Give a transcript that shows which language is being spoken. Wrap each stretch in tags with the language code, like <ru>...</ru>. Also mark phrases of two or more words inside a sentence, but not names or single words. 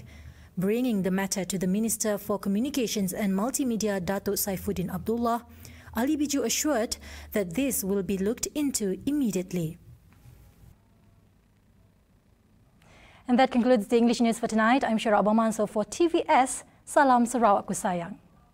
<en>Bringing the matter to the Minister for Communications and Multimedia, Datuk Saifuddin Abdullah, Ali Biju assured that this will be looked into immediately. And that concludes the English news for tonight. I'm Shara Abamanso for TVS.</en> <ms>Salam Sarawak ku sayang.</ms>